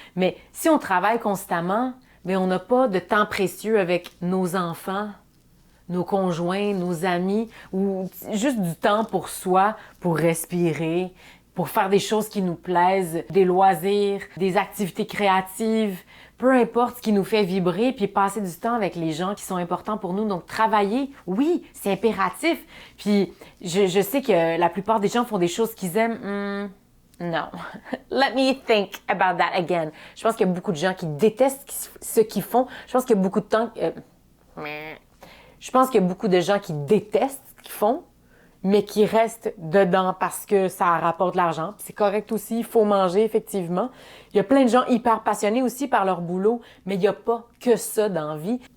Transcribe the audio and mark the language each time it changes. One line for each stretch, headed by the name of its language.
French: Mais si on travaille constamment, bien, on n'a pas de temps précieux avec nos enfants, nos conjoints, nos amis, ou juste du temps pour soi, pour respirer, pour faire des choses qui nous plaisent, des loisirs, des activités créatives, peu importe ce qui nous fait vibrer, puis passer du temps avec les gens qui sont importants pour nous. Donc, travailler, oui, c'est impératif. Puis, je sais que la plupart des gens font des choses qu'ils aiment. Non.
English: Let me think about that again.
French: Je pense qu'il y a beaucoup de gens qui détestent ce qu'ils font. Je pense qu'il y a beaucoup de temps... Je pense qu'il y a beaucoup de gens qui détestent ce qu'ils font, mais qui restent dedans parce que ça rapporte de l'argent. C'est correct aussi, il faut manger, effectivement. Il y a plein de gens hyper passionnés aussi par leur boulot, mais il n'y a pas que ça dans la vie.